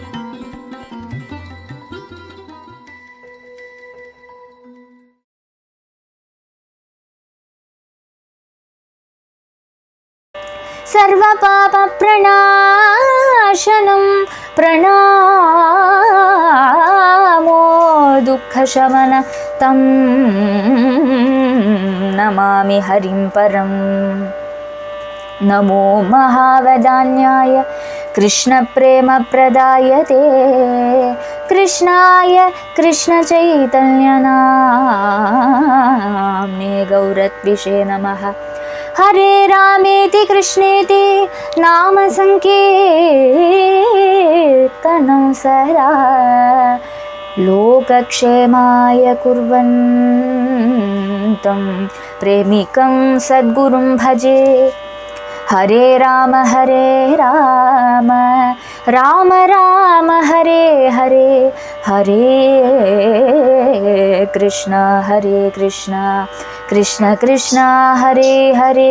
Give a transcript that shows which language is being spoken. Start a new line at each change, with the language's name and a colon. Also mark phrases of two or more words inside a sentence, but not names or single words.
Sanskrit: सर्व पाप प्रणाशनं प्रणामो दुःखशमनः तं नमामि हरिं परम्. नमो महावदान्याय कृष्ण प्रेम प्रदायते कृष्णाय कृष्ण चैतन्य नाम्ने गौरत्विषे नमः. हरे रामेति कृष्णेति नाम संकीर्तनं सदा लोकक्षेमाय कुर्वन्तं प्रेमिकं सद्गुरुं भजे. हरे राम राम राम हरे हरे, हरे कृष्ण कृष्ण कृष्ण हरे हरे.